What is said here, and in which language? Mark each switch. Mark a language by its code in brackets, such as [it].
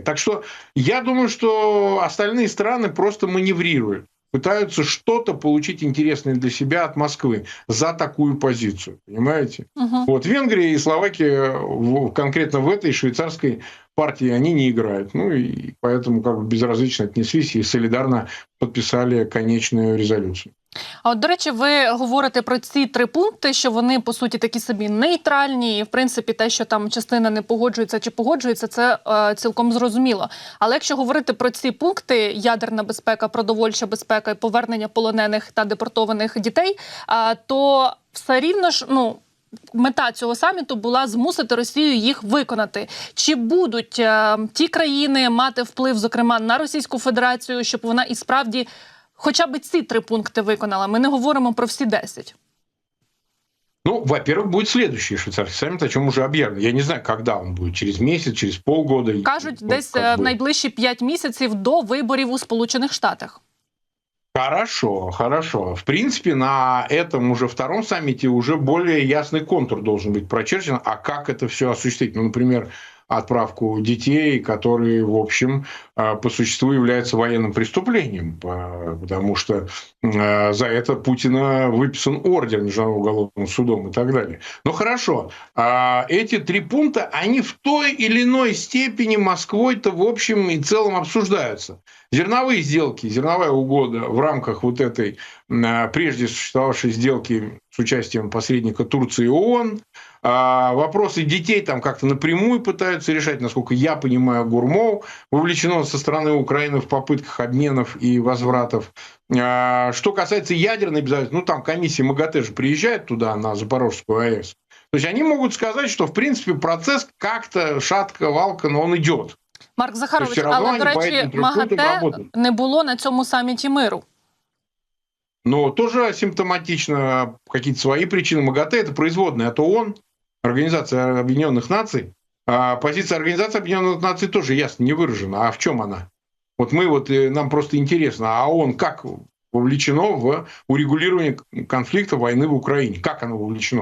[ru] Так что я думаю, что остальные страны просто маневрируют, пытаются что-то получить интересное для себя от Москвы за такую позицию. Понимаете? Вот Венгрия и Словакия конкретно в этой швейцарской партии они не играют. Ну и поэтому как бы безразлично отнеслись и солидарно подписали конечную резолюцію. [uk] А от, до речі, ви говорите про ці 3 пункти, що вони, по суті, такі собі нейтральні, і, в принципі, те, що там частина не погоджується чи погоджується, це цілком зрозуміло. Але якщо говорити про ці пункти – ядерна безпека, продовольча безпека і повернення полонених та депортованих дітей, то все рівно ж, ну, мета цього саміту була змусити Росію їх виконати. Чи будуть ті країни мати вплив, зокрема, на Російську Федерацію, щоб вона і справді хоча б ці 3 пункти виконала? Ми не говоримо про всі 10. [ru] Ну, во-первых, будет следующий швейцарский саммит, о чем уже объявлено. Я не знаю, когда он будет, через месяц, через полгода. [uk] Кажуть, десь в найближчі 5 місяців до виборів у Сполучених Штатах. [ru] Хорошо, хорошо. В принципе, на этом уже втором саммите уже более ясный контур должен быть прочерчен. А как это все осуществить? Ну, например, отправку детей, которые, в общем, по существу являются военным преступлением, потому что за это Путина выписан ордер Международным уголовным судом и так далее. Ну хорошо, эти 3 пункта, они в той или иной степени Москвой-то в общем и целом обсуждаются. Зерновые сделки, зерновая угода в рамках вот этой прежде существовавшей сделки с участием посредника Турции и ООН. Вопросы детей там как-то напрямую пытаются решать, насколько я понимаю, Гурмов вовлечено со стороны Украины в попытках обменов и возвратов. Что касается ядерной безопасности, ну там комиссия МАГАТЭ же приезжает туда, на Запорожскую АЭС. То есть они могут сказать, что в принципе процесс как-то шатко-валко, но он идет. [uk] Марк Захарович, але, до речі, МАГАТЕ не було на цьому саміті миру. [ru] Но тоже симптоматично какие-то свои причины. МАГАТЭ – это производная от ООН, Организация Объединенных Наций. А позиция Организации Объединенных Наций тоже ясно не выражена. А в чем она? Вот нам просто интересно, а ООН как вовлечено в урегулирование конфликта войны в Украине? Как оно вовлечено?